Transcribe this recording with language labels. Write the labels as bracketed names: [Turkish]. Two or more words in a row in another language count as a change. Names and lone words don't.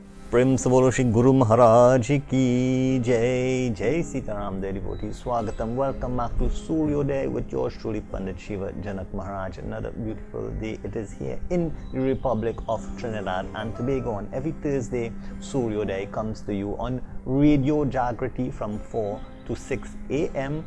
[Hindi] प्रेम से बोलो श्री गुरु महाराज की जय. जय सीताराम [English] dear devotees. Swagatam, welcome back to Suryoday with yours truly Pandit Shiva Janak Maharaj. Another beautiful day it is here in the Republic of Trinidad and Tobago. On every Thursday, Suryoday comes to you on Radio Jagrati from 4 to 6 a.m.